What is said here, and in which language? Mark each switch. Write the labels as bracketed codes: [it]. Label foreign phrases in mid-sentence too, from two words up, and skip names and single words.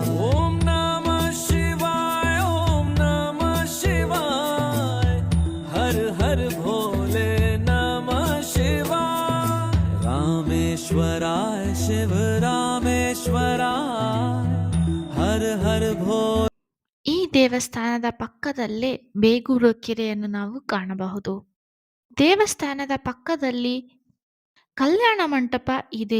[sa] ओम नमः शिवाय, ओम नमः शिवाय, हर हर भोले नमः शिवाय। रामेश्वराय शिव रामेश्वराय, हर हर भोले। [kn] ಈ ದೇವಸ್ಥಾನದ ಪಕ್ಕದಲ್ಲೇ ಬೇಗೂರು ಕೆರೆಯನ್ನು ನಾವು ಕಾಣಬಹುದು. ದೇವಸ್ಥಾನದ ಪಕ್ಕದಲ್ಲಿ ಕಲ್ಯಾಣ ಮಂಟಪ ಇದೆ.